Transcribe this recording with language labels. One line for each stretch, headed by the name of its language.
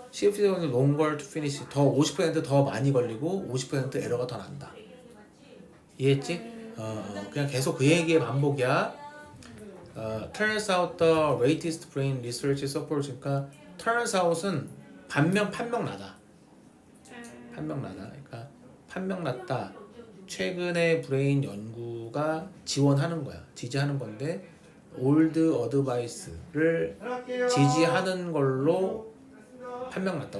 Korean: 50%
English: longer to finish
Korean: 더 50% 많이 걸리고 50% 에러가 더 난다. 이해했지? 그냥 계속 그 얘기의 반복이야.
English: turns out the latest brain research supports.
Korean: 그러니까 turns out은 판명나다. 그러니까 판명났다. 최근의 브레인 연구가 지원하는 거야. 지지하는 건데 old advice를 지지하는 걸로 판명났다.